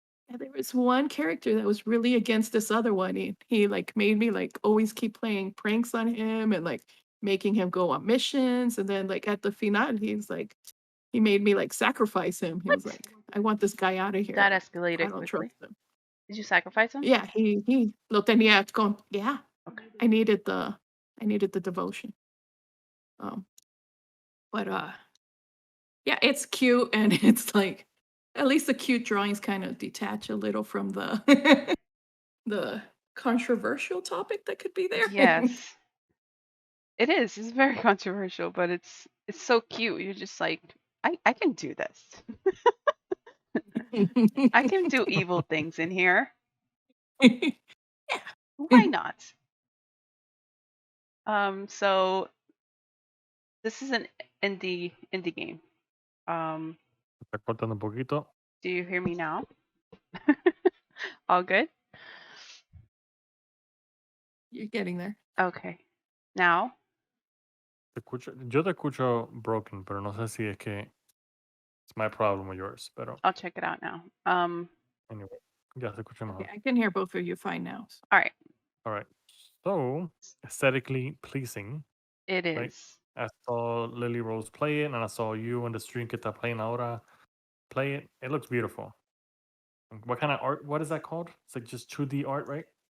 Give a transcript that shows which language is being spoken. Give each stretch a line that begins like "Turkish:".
English: Yeah, there was one character that was really against this other one. He like made me like always keep playing pranks on him and like making him go on missions. And then like at the finale, he made me like sacrifice him. He was What? like, I want this guy out of here. That Like, I escalated don't quickly. trust him. Did you sacrifice him? Yeah, he lo tenía con yeah. Okay. I needed the devotion. Um, but yeah, it's cute and it's like at least the cute drawings kind of detach a little from the the controversial topic that could be there. Yes. It is. It's very controversial, but it's so cute. You're just like, I can do this. I can do evil things in here. Why not? So this is an indie game.
Spanish: Está cortando un poquito.
English: Do you hear me now? All good? You're getting there. Okay. Now?
Spanish: Yo te escucho broken, pero no sé si es que it's my problem or yours. Pero
English: I'll check it out now.
Spanish: anyway, ya te escucho mejor.
English: Yeah, I can hear both of you fine now. So. All right. All right. So aesthetically pleasing. It is. Right. I saw Lily Rose play it, and I saw you on the stream que está playing ahora play it. It looks beautiful. What kind of art? What is that called? It's like just 2D art, right?